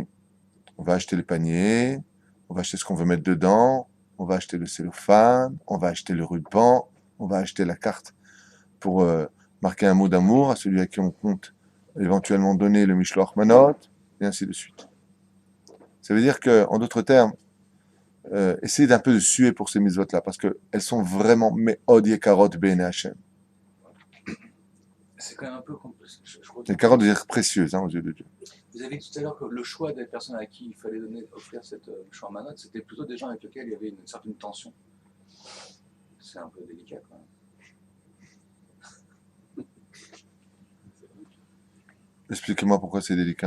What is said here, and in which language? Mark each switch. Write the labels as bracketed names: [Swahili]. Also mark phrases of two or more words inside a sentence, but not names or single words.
[French] On va acheter les paniers, on va acheter ce qu'on veut mettre dedans, on va acheter le cellophane, on va acheter le ruban, on va acheter la carte pour marquer un mot d'amour à celui à qui on compte éventuellement donner le [Hebrew] משלוח מנות, [French] et ainsi de suite. Ça veut dire que, en d'autres termes, essayez d'un peu de suer pour ces mitzvot-là, parce qu'elles sont vraiment [Hebrew] מאוד יקרות בעיני השם. [French] C'est quand même un peu compliqué. Les carottes veulent dire précieuses aux yeux de Dieu. Vous avez dit tout à l'heure que le choix des personnes à qui il fallait offrir cette Mishloach c'était plutôt des gens avec lesquels il y avait une certaine tension. C'est un peu délicat quand même. Expliquez-moi pourquoi c'est délicat.